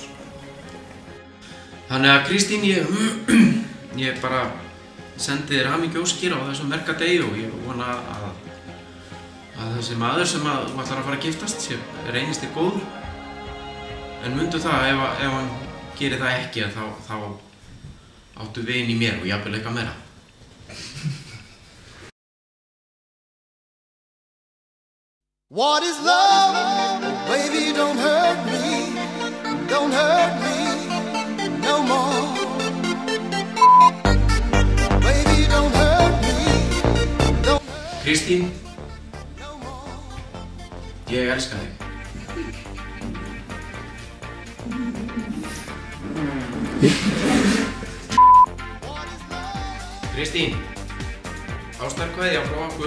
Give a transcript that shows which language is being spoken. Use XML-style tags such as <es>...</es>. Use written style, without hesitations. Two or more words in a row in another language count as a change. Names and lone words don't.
<is>Þannig að Kristín, ég bara sendi þér hamingjóskir á þessum merka degi og ég vona að þessi maður sem þú ætlar að fara að giftast reynist þér góður. En mundu það ef hann gerir það ekki þá áttu vin í mér og jafnvel eitthvað meira.</is> <en>What is love? Baby, don't hurt me no more. Baby, don't hurt me.</en> <is>Kristín, ég elska þig. Kristín, ástarkveðja frá okkur.</is>